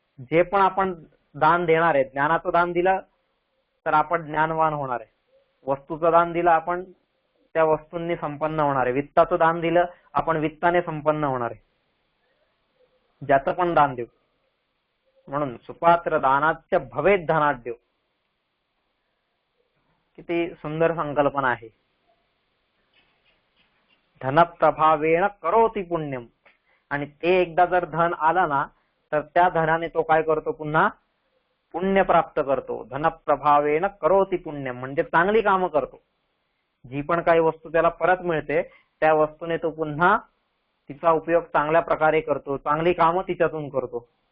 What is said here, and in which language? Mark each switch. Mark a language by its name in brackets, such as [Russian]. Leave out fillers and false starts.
[Marathi] जे पण आपण दान देणार आहे, ज्ञानाचं दान दिलं तर आपण ज्ञानवान होणार आहे, वस्तूचं दान दिलं आपण त्या वस्तूंनी संपन्न होणार आहे, वित्ताचं दान दिलं आपण वित्ताने संपन्न होणार आहे, ज्याचं पण दान देऊ. म्हणून सुपात्र दानाच्या [Sanskrit] भवेत धनाढ्य, [Marathi] किती सुंदर संकल्पना आहे. [Sanskrit] धनप्रभावेण करोति पुण्यम. [Marathi] आणि ते एकदा जर धन आला ना तर त्या धनाने तो काय करतो, पुन्हा पुण्य प्राप्त करतो. [Sanskrit] धनप्रभावेण करोति पुण्यम [Marathi] म्हणजे चांगली कामं करतो. जी पण काही वस्तू त्याला परत मिळते त्या वस्तूने तो पुन्हा तिचा उपयोग चांगल्या प्रकारे करतो, चांगली कामं तिच्यातून करतो.